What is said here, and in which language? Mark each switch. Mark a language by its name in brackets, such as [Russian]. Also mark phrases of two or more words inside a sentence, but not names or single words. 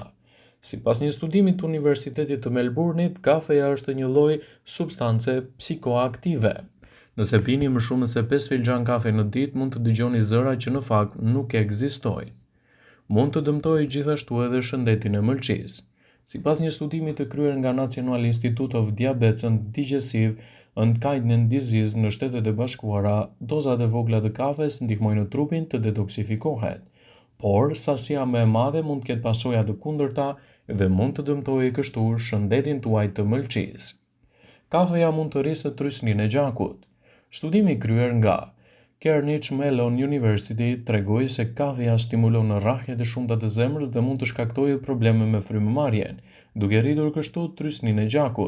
[Albanian] Sipas një studimi të Universitetit të Melbourne-it, kafeja është një lloj substance psikoaktive. Nëse pini më shumë se 5 filxhan kafe në ditë, mund të dëgjoni zëra që në fakt nuk ekzistojnë. Mund të dëmtojë gjithashtu edhe shëndetin e mëlçisë. Sipas një studimi të kryer nga National Institute of Diabetes and Digestive and Kidney Disease në Shtetet e Bashkuara, dozat e vogla të kafes ndihmojnë trupin të detoksifikohet, por sasia më e madhe mund të ketë pasoja të kundërta dhe mund të dëmtojë kështu shëndetin tuaj të mëlçisë. Kafeja mund të rrisë trysninë e gjakut. Studimi kryer nga Carnegie Mellon University tregoi se kafeja stimulon rrahjet e shumta të zemrës dhe mund të shkaktojë probleme me frymëmarrjen, duke rritur kështu trysninë e gjakut.